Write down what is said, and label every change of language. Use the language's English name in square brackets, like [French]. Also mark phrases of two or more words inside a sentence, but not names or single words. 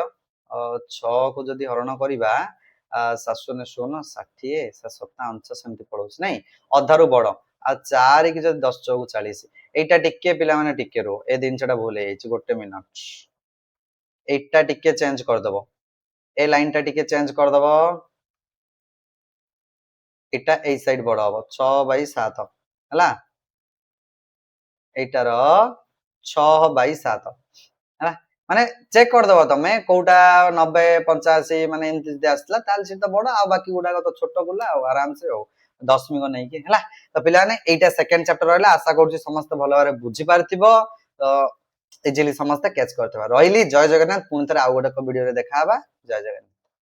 [Odia] 6 କୁ ଯଦି ହରଣ କରିବା 7 0 60 7 7 59 ସେମିତି ପଳଉଛି ନାଇଁ, ଅଧାରୁ ବଡ। ଆଉ 4 କି ଯଦି 10 4 40, ଏଇଟା ଟିକେ ପିଲାମାନେ ଟିକେ ରୁହ, ଏ ଜିନିଷଟା ଭୁଲ ହେଇଯାଇଛି। 1 ମିନିଟ, ଏଇଟା ଟିକେ ଚେଞ୍ଜ କରିଦବ, ଏ ଲାଇନ ଟା ଟିକେ ଚେଞ୍ଜ କରିଦବ। ଏଇଟା ଏଇ ସାଇଡ ବଡ଼ ହବ 6/7 ହେଲା। এইটার 6/7 ହେଲା। ମାନେ ଚେକ୍ କରିଦବ ତମେ କୋଉଟା 90 85 ମାନେ ଏମିତି ଯଦି ଆସିଥିଲା ତାହେଲେ ସେଟା ବଡ, ଆଉ ବାକି ଗୁଡାକ ତ ଛୋଟ ଗୁଲା ଆଉ ଆରାମସେ ଆଉ ଦଶମିକ ନେଇକି ହେଲା। ତ ପିଲାମାନେ ଏଇଟା ସେକେଣ୍ଡ ଚାପ୍ଟର ରହିଲା, ଆଶା କରୁଛି ସମସ୍ତେ ଭଲ ଭାବରେ ବୁଝି ପାରିଥିବ। ତ ଇଜିଲି ସମସ୍ତେ କ୍ୟାଚ୍ କରିଥିବ। ରହିଲି, ଜୟ ଜଗନ୍ନାଥ। ପୁଣି ଥରେ ଆଉ ଗୋଟେ ଭିଡିଓରେ ଦେଖା ହବା। ଜୟ ଜଗନ୍ନାଥ।